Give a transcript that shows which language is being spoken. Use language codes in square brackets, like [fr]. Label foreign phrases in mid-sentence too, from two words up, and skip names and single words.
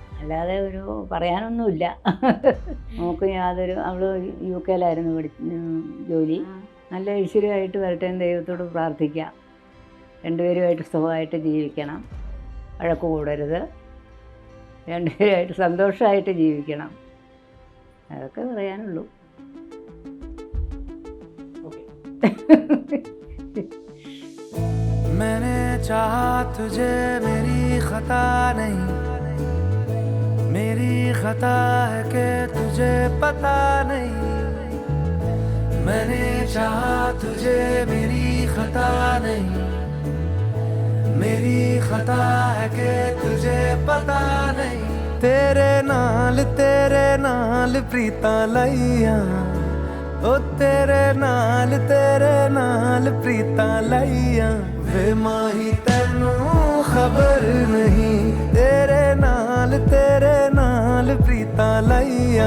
[ml] അല്ലാതെ ഒരു പറയാനൊന്നുമില്ല. നമുക്ക് അവൾ UK ജോലി. നല്ല ഐശ്വര്യമായിട്ട് വരട്ടെ എന്ന് ദൈവത്തോട് പ്രാർത്ഥിക്കാം. 2 പേരുമായിട്ട് സുഖമായിട്ട് ജീവിക്കണം, വഴക്ക് കൂടരുത്, 2 പേരുമായിട്ട് സന്തോഷമായിട്ട് ജീവിക്കണം. അതൊക്കെ പറയാനുള്ളൂ. [hi] मैंने चाहा तुझे, मेरी खता नहीं, मेरी खता है कि तुझे पता नहीं। मैंने चाहा तुझे, मेरी खता नहीं, मेरी खता है कि तुझे पता नहीं। [pa] ਤੇਰੇ ਨਾਲ ਪ੍ਰੀਤਾਂ ਲਾਈਆਂ, ਓ ਤੇਰੇ ਨਾਲ ਪ੍ਰੀਤਾਂ ਲਾਈਆਂ। ਵੇ ਮਾਹੀ ਤੈਨੂੰ ਖ਼ਬਰ ਨਹੀਂ, ਤੇਰੇ ਨਾਲ ਪ੍ਰੀਤਾਂ ਲਾਈਆਂ।